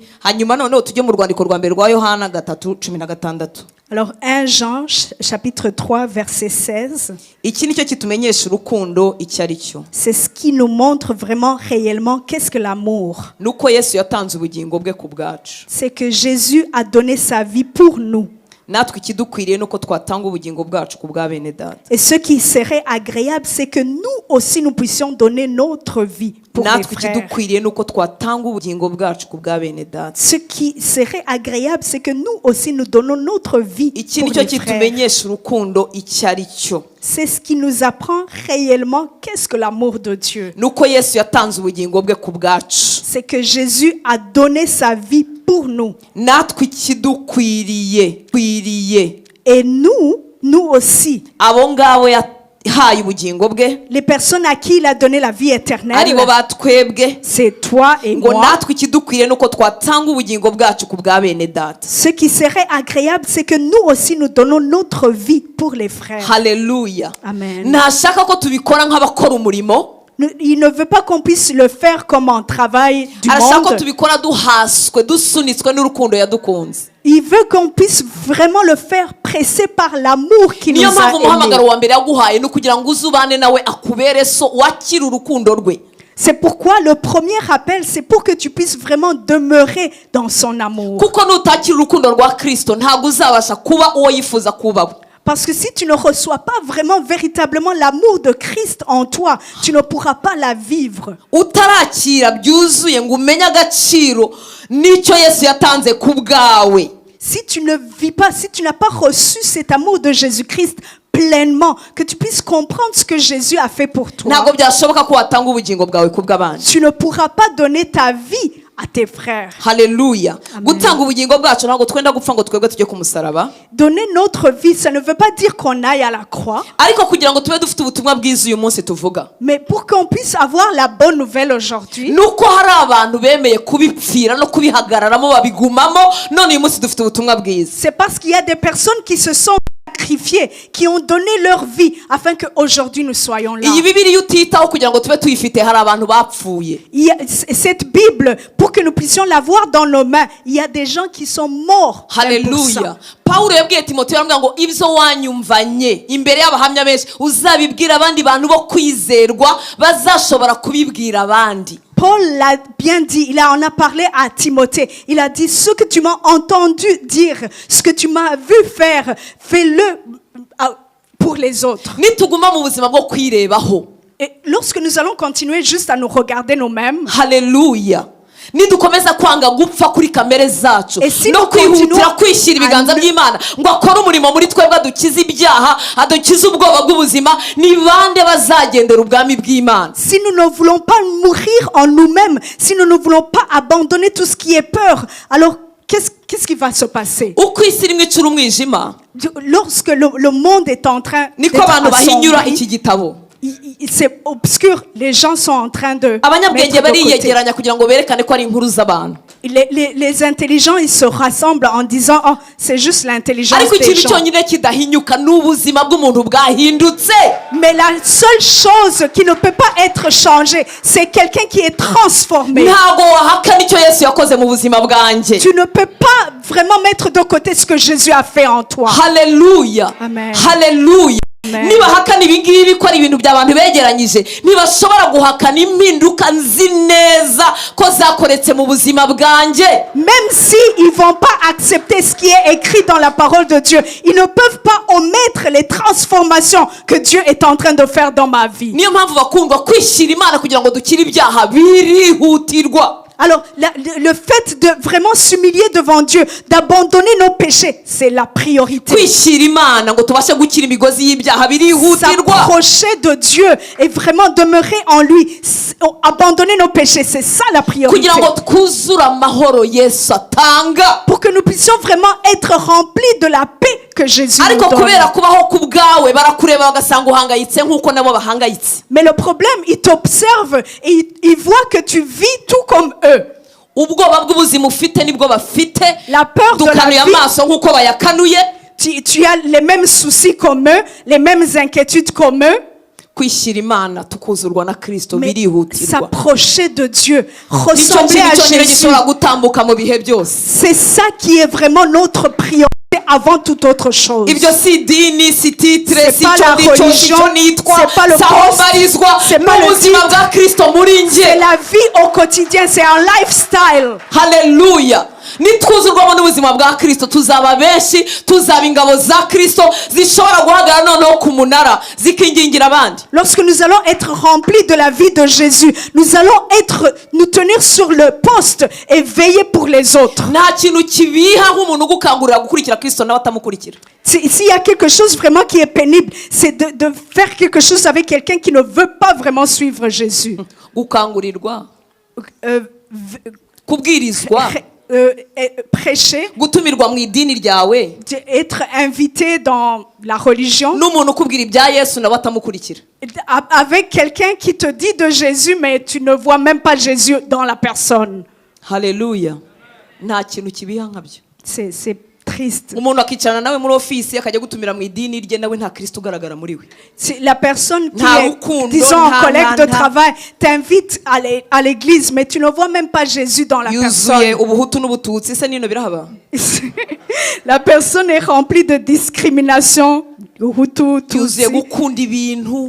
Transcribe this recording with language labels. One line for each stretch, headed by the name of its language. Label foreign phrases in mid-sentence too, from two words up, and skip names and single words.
Kinyarwanda: Hanyuma noneho tujye mu rwandiko rwa mbere rwa Yohana 3:16.
French: Alors 1 Jean chapitre 3 verset 16.
Kinyarwanda: Iki nicyo kitumenyesha urukundo icyo ari cyo.
French: C'est ce qui nous montre vraiment réellement qu'est-ce que l'amour.
Kinyarwanda: Nuko Yesu yatanze ubugingo bwe ku bwacu.
French: C'est que Jésus a donné sa vie pour nous.
Kinyarwanda: Natwe ikidukwiriye nuko twatanga ubugingo bwacu ku bwa bene data.
French: Et ce qui serait agréable, c'est que nous aussi nous puissions donner notre vie pour les
Kinyarwanda: Natwe
French: frères.
Kinyarwanda: ikidukwiriye nuko twatanga ubugingo bwacu ku bwa bene data.
French: Ce qui serait agréable, c'est que nous aussi nous donnons notre vie
Kinyarwanda: Iki
French: pour
Kinyarwanda: nicyo
French: les frères.
Kinyarwanda: kitumenyesha urukundo icyo ari cyo.
French: C'est ce qui nous apprend réellement qu'est-ce que l'amour de Dieu.
Kinyarwanda: Nuko Yesu yatanze ubugingo bwe ku bwacu.
French: C'est que Jésus a donné sa vie pour nous.
Kinyarwanda: Natwe ikidukwiriye
French: Et nous aussi,
Kinyarwanda: abo ngabo yahaye ubugingo bwe
French: les personnes à qui il a donné la vie éternelle,
Kinyarwanda: aribo batwebwe,
French: c'est toi et
Kinyarwanda: ngo
French: moi.
Kinyarwanda: natwe ikidukwiriye nuko twatanga ubugingo bwacu ku bwa bene data.
French: Ce qui serait agréable, c'est que nous aussi nous donnons notre vie pour les frères.
Kinyarwanda: Haleluya. Amen. Ntashaka ko tubikora nk'abakora umurimo.
French: Il ne veut pas qu'on puisse le faire comme un travail du
Kinyarwanda: Arashaka ko
French: monde.
Kinyarwanda: tubikora duhaswe dusunitswe n'urukundo yadukunze.
French: Il veut qu'on puisse vraiment le faire pressé par l'amour qui nous
Kinyarwanda: Niyo
French: a
Kinyarwanda: mpamvu umuhamagaro
French: aimés.
Kinyarwanda: wa mbere yaguhaye no kugira ngo uzubane nawe akubere so wakira urukundo rwe.
French: C'est pourquoi le premier appel, c'est pour que tu puisses vraiment demeurer dans son amour.
Kinyarwanda: Kuko nutakira urukundo rwa Kristo ntabwo uzabasha kuba uwo yifuza kuba.
French: Parce que si tu ne reçois pas vraiment, véritablement l'amour de Christ en toi, tu ne pourras pas la vivre.
Kinyarwanda: Utarakira byuzuye ngo umenye agaciro nicyo Yesu yatanze ku bwawe.
French: Si tu ne vis pas, si tu n'as pas reçu cet amour de Jésus-Christ pleinement, que tu puisses comprendre ce que Jésus a fait pour toi,
Kinyarwanda: Ntabwo byashoboka ko watanga ubugingo bwawe ku bw'abandi.
French: tu ne pourras pas donner ta vie à tes frères.
Kinyarwanda: Haleluya. Amen. Gutanga ubugingo bwacu ntabwo twenda gupfa ngo twebwe tujye ku musaraba.
French: Donner notre vie, ça ne veut pas dire qu'on aille à la croix,
Kinyarwanda: Ariko kugira ngo tube dufite ubutumwa bwiza uyu munsi tuvuga.
French: mais pour qu'on puisse avoir la bonne nouvelle aujourd'hui,
Kinyarwanda: Nuko hari abantu bemeye kubipfira no kubihagararamo babigumamo none uyu munsi dufite ubutumwa bwiza.
French: c'est parce qu'il y a des personnes qui se sont sacrifiées, qui ont donné leur vie afin qu'aujourd'hui nous soyons là.
Kinyarwanda: Iyi Bibiliya utitaho kugira ngo tube tuyifite hari abantu bapfuye.
French: Il y a cette Bible, pour que nous puissions l'avoir dans nos mains, il y a des gens qui sont morts. même pour ça.
Kinyarwanda: Haleluya. Paulo yabwiye Timoteyo aramubwira ngo ibyo wanyumvanye imbere y'abahamya benshi uzabibwira abandi bantu bo kwizerwa bazashobora kubibwira abandi.
French: Paul l'a bien dit, il en a parlé à Timothée. Il a dit, ce que tu m'as entendu dire, ce que tu m'as vu faire, fais-le pour les autres.
Kinyarwanda: Nituguma mu buzima bwo kwirebaho.
French: Et lorsque nous allons continuer juste à nous regarder nous-mêmes,
Kinyarwanda: Haleluya. Nidukomeza kwanga gupfa kuri kamere zacu
French: Et si
Kinyarwanda: no
French: nous
Kinyarwanda: kwihutira
French: continuons
Kinyarwanda: kwishyira ibiganza
French: à-
Kinyarwanda: by'Imana ngo akore umurimo muri twebwe adukize ibyaha adukize ubwoba bw'ubuzima, ni bande bazagendera ubwami bw'Imana?
French: si nous ne voulons pas mourir en nous-mêmes, si nous ne voulons pas abandonner tout ce qui est peur, alors qu'est-ce qui va se passer?
Kinyarwanda: Uko isi irimo icura umwijima
French: Lorsque le monde est en train
Kinyarwanda: niko
French: d'être
Kinyarwanda: abantu bahinyura
French: assombri,
Kinyarwanda: iki gitabo.
French: c'est obscur, les gens sont en train de
Kinyarwanda: Abanyabwenge
French: mettre de côté.
Kinyarwanda: bariyegeranya kugira ngo berekane ko ari inkuru z'abantu.
French: Les intelligents, ils se rassemblent en disant, oh, c'est juste l'intelligence
Kinyarwanda: Ariko
French: des
Kinyarwanda: ikintu
French: gens.
Kinyarwanda: cyonyine kidahinyuka ni ubuzima bw'umuntu bwahindutse.
French: Mais la seule chose qui ne peut pas être changée, c'est quelqu'un qui est transformé.
Kinyarwanda: Ntago wahakana icyo Yesu yakoze mu buzima bwanjye.
French: Tu ne peux pas vraiment mettre de côté ce que Jésus a fait en toi.
Kinyarwanda: Haleluya. Amen. Haleluya. Amen. Nibahakana ibi ngibi ko ari ibintu by'abantu begeranyije, ntibashobora guhakana impinduka nzi neza ko zakoretse mu buzima bwanjye.
French: Même si ils vont pas accepter ce qui est écrit dans la parole de Dieu, ils ne peuvent pas omettre les transformations que Dieu est en train de faire dans ma vie.
Kinyarwanda: Niyo mpamvu bakundwa kwishyira Imana kugira ngo dukire ibyaha birihutirwa.
French: Alors, le fait de vraiment s'humilier devant Dieu, d'abandonner nos péchés, c'est la priorité.
Kinyarwanda: Kwishyira Imana ngo tubashe gukira imigozi y'ibyaha birihutirwa.
French: S'approcher de Dieu et vraiment demeurer en lui, abandonner nos péchés, c'est ça la priorité.
Kinyarwanda: Kugira ngo twuzure amahoro Yesu atanga.
French: Pour que nous puissions vraiment être remplis de la paix que Jésus nous
Kinyarwanda: Ariko
French: donne.
Kinyarwanda: kubera kubaho ku bwawe barakureba bagasanga uhangayitse nk'uko nabo bahangayitse.
French: Mais le problème, ils t'observent et ils voient que tu vis tout comme eux.
Kinyarwanda: Ubwoba bw'ubuzima ufite nibwo bafite.
French: La peur de la
Kinyarwanda: Dukanuye
French: vie,
Kinyarwanda: amaso nk'uko bayakanuye.
French: tu as les mêmes soucis comme eux, les mêmes inquiétudes comme eux.
Kinyarwanda: kwishyira Imana tukuzurwa na Kristo
French: mais
Kinyarwanda: birihutirwa.
French: s'approcher de Dieu,
Kinyarwanda: Nicyo
French: ressembler à
Kinyarwanda: kintu cyonyine
French: Jésus.
Kinyarwanda: gishobora gutambuka mu bihe byose.
French: C'est ça qui est vraiment notre priorité avant toute autre chose.
Kinyarwanda: Ibyo si idini, si titre,
French: C'est
Kinyarwanda: si
French: pas
Kinyarwanda: icyo
French: la
Kinyarwanda: ngicyo, si
French: religion,
Kinyarwanda: icyo nitwa,
French: c'est pas le
Kinyarwanda: si aho
French: poste,
Kinyarwanda: mbarizwa,
French: c'est pas le
Kinyarwanda: n'ubuzima
French: titre.
Kinyarwanda: bwa Kristo muri
French: C'est
Kinyarwanda: njye.
French: la vie au quotidien, c'est un lifestyle.
Kinyarwanda: Haleluya. Nitwuzurwamo n'ubuzima bwa Kristo tuzaba benshi, tuzaba ingabo za Kristo zishobora guhagarara noneho ku munara zikingingira abandi.
French: Lorsque nous allons être remplis de la vie de Jésus, nous allons nous tenir sur le poste et veiller pour les autres.
Kinyarwanda: Nta kintu kibiha nk'umuntu ugukangurira gukurikira Kristo nawe atamukurikira.
French: S'il y a quelque chose vraiment qui est pénible, c'est de faire quelque chose avec quelqu'un qui ne veut pas vraiment suivre Jésus.
Kinyarwanda: Gukangurirwa, V- kubwirizwa,
French: prêcher,
Kinyarwanda: gutumirwa mu idini ryawe
French: être invité dans la religion,
Kinyarwanda: n'umuntu ukubwira ibya Yesu nawe atamukurikira.
French: avec quelqu'un qui te dit de Jésus, mais tu ne vois même pas Jésus dans la personne.
Kinyarwanda: Haleluya. Nta kintu kibiha nkabyo.
French: C'est triste.
Kinyarwanda: Umuntu akicarana nawe muri ofisi akajya gutumira mu idini rye nawe nta Kristo ugaragara muri we.
French: C'est la personne qui
Kinyarwanda: Nta
French: est,
Kinyarwanda: rukundo,
French: disons, un
Kinyarwanda: nta-
French: collègue de
Kinyarwanda: nta-
French: travail, t'invite à l'église, mais tu ne vois même pas Jésus dans la
Kinyarwanda: Yuzuye
French: personne.
Kinyarwanda: ubuhutu n'ubututsi se nino birahaba.
French: La personne est remplie de discrimination. Hutu,
Kinyarwanda: Yuzuye
French: Tutsi.
Kinyarwanda: gukunda ibintu,